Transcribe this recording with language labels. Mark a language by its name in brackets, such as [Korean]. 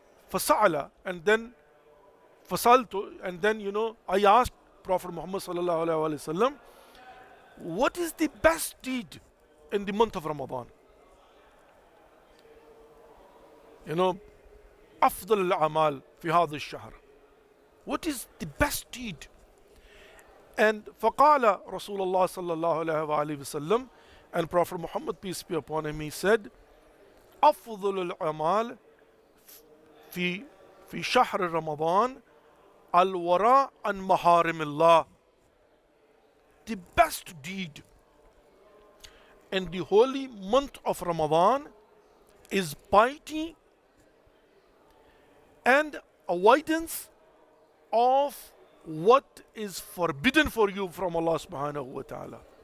[English] Fasa'ala, and then Fasaltu, and then, I asked Prophet Muhammad sallallahu alaihi wasallam, what is the best deed in the month of Ramadan? [Arabic] أفضل الأعمال في هذا الشهر. [English] What is the best deed? [Arabic] And فقال رسول الله صلى الله عليه وآله وسلم, [English] and Prophet Muhammad, peace be upon him, he said, [Arabic] أفضل الأعمال في شهر رمضان الوراء عن محارم الله. [English] The best deed in the holy month of Ramadan is piety and avoidance of what is forbidden for you from Allah subhanahu wa ta'ala.